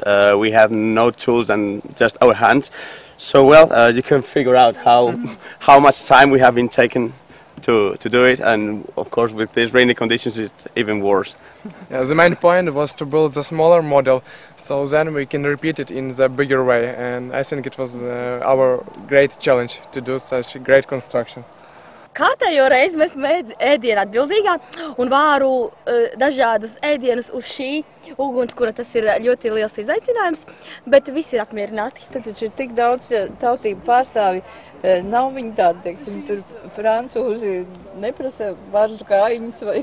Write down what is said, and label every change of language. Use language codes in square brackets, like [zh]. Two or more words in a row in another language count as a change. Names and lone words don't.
[en] We have no tools than just our hands, so well you can figure out how much time we have been taken to do it, and of course with these rainy conditions it's even worse. Yeah, the main point was to build the smaller model, so then we can repeat it in the bigger way, and I think it was our great challenge to do such a great construction. [lv] Kārtējo reizi mēs ēdienu atbildīgā un vāru dažādus ēdienus uz šī ugunskura. Tas ir ļoti liels izaicinājums, bet visi ir apmierināti. Tad taču ir tik daudz tautību pārstāvi, nav viņi tādi, teiksim, tur francūži neprasa varžu kājiņas vai...